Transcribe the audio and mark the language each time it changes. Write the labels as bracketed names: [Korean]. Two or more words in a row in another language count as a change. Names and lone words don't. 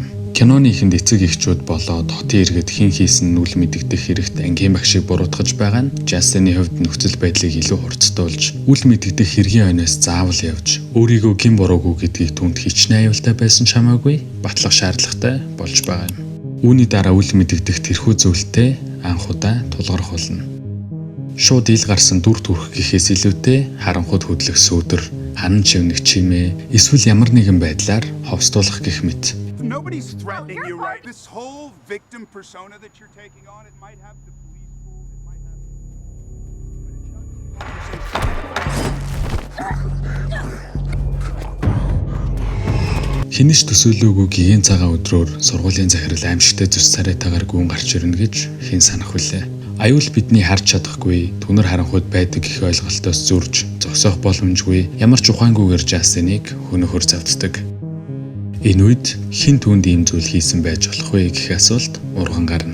[Mongolian] Киноны ихэнд эцэг эхчүүд болоод хотын иргэд хэн хийсэн нь үл мэдэгдэх хэрэгт ангийн багшийг буруутгаж байгаа нь Жастины хувьд нөхцөл байдлыг илүү хурцтуулж, үл мэдэгдэх хэргийн ойноос заавал явж, өөрийгөө гин буруугүй гэдгийг түнд хичнээн аюултай байсан ч хамаагүй батлах шаардлагатай болж байгаа юм. Үүний дараа үл мэдэгдэх тэрхүү зүйлтэй анх удаа тулгарх болно. Шууд ил гарсан дүр төрх гэхээс илүүтэй харанхуйд хөдлөх сүүдэр, ханан чивнэх чимээ, эсвэл ямар нэгэн байдлаар ховстуулах гэх мэт. [English] Nobody's threatening you, right? This whole victim persona that you're taking on, it might have the police fooled, it might have... [Mongolian] Хинэж төсөөлөөгүй гигэн цагаан өдрөөр сургуулийн захирал аимшигтай зүс царайтаагаар гүн гарч ирнэ гэж хэн санах вүлээ. Аюул бидний харж чадахгүй, түнэр харанхуйд байдаг гэх ойлголтоос зөрж, зогсоох боломжгүй, ямар ч ухаангүйгээр Жастиныг хөнөөхөр завддаг. Энэ үед хэн түүнд ийм зүйл хийсэн байж болох вэ гэх асуулт урган гарна.